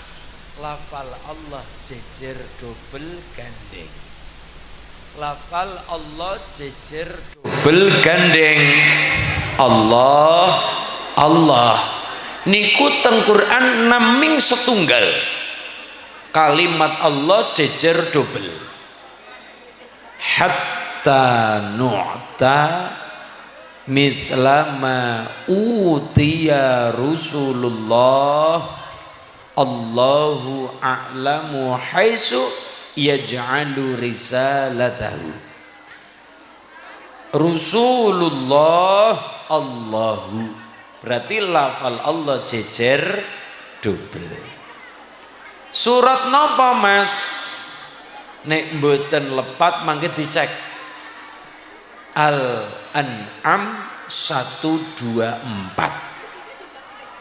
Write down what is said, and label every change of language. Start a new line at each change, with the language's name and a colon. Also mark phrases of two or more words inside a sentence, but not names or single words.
Javanese: Lafal Allah jejer double gandeng. Lafal Allah jejer double gandeng. Allah Allah niku teng Quran naming setunggal. Kalimat Allah jejer double.
Arabic: حتى نؤتى مثل ما أوتي رسل الله الله أعلم حيث يجعل رسالته. رسول الله الله
Javanese: berarti lafal Allah jejer double. Surat napa Mas? Nek mboten lepat mangke dicek. Al-An'am 124.